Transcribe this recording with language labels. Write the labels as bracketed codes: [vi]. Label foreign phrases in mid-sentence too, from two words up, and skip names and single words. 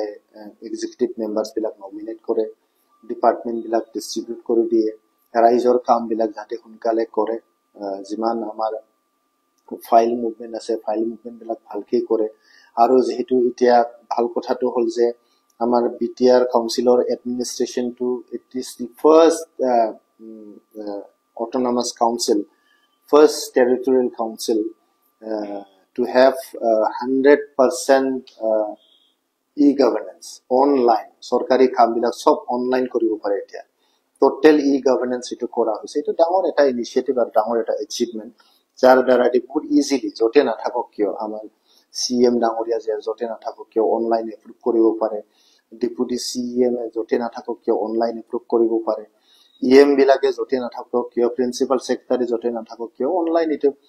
[en] executive members [as] বিলাক নমিনেট কৰে ডিপাৰ্টমেন্ট বিলাক ডিস্ট্ৰিবিউট কৰি দিয়ে ৰাইজৰ কাম বিলাক যাতে সোনকালে কৰে যিমান আমাৰ [en] file movement [as] আছে [en] file movement [as] বিলাক ভালকে কৰে আৰু যেহেতু এতিয়া ভাল কথাটো হল যে আমাৰ বিটিআৰ কাউন্সিলৰ এডমিনিষ্ট্ৰেশনটো [en] it is the first autonomous council first territorial council to have 100% e-governance online [as] সরকারি কামবিলাক সব অনলাইন কৰিব পাৰে এতিয়া [en] total e-governance [as] এটো কৰা হৈছে এটো ডাঙৰ এটা ইনিশিয়েটিভ আৰু ডাঙৰ এটা এচিভমেন্ট যাৰ দ্বাৰা বহুত ইজিলি যতে নাথাকক কিয় আমাৰ সিএম ডাঙৰীয়া যে যতে নাথাকক কিয় [en] online approve [as] কৰিব পাৰে [en] deputy CM [as] যতে নাথাকক কিয় [en] online approve [as] কৰিব পাৰে ইএম বিলাকে যতে নাথাকক কিয় [en] principal secretary [as] যতে নাথাকক কিয় অনলাইন এটো